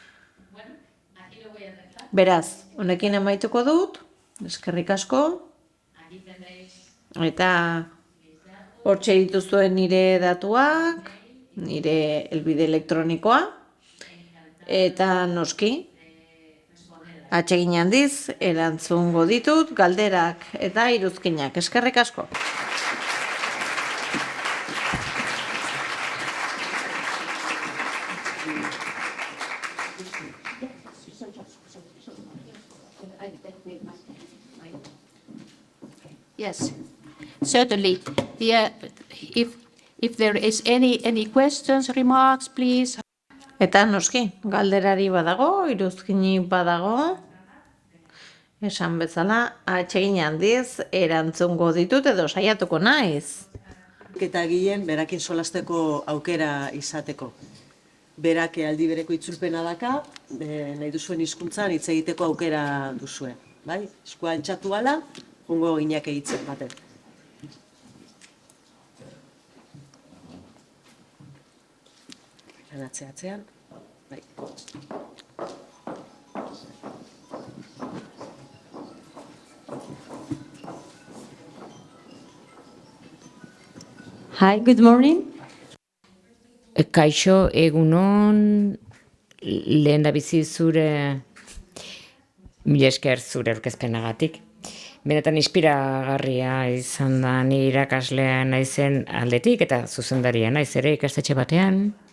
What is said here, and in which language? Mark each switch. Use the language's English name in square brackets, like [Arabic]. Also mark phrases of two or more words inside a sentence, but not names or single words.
[Basque] Beraz, honekin amaituko dut, eskerrik asko, eta hortxe dituzuen nire datuak, nire helbide elektronikoa, eta noski, Atsegin handiz, erantzungo ditut galderak eta iruzkinak. Eskerrik asko. [English] Yes, certainly. Yeah, if there is any questions, remarks, please. [Basque] Eta noski, galderari badago, iruzkini badago, esan bezala, atsegin handiz, erantzungo ditut edo saiatuko naiz. Eta gilen berakin solasteko aukera izateko. Berak aldi bereko itzulpena daka, nahi duzuen hizkuntzan hitz egiteko aukera duzue. Bai? Eskua altxatu ala, jungo gineak egitzen baten. Atzean, bai. [English] Hi, good morning. [Basque] Kaixo, egunon, lehen da bizi zure, mila esker zure aurkezpenagatik. Benetan inspiragarria izan da ni irakaslea naizen aldetik eta zuzendaria naiz ere ikastetxe batean.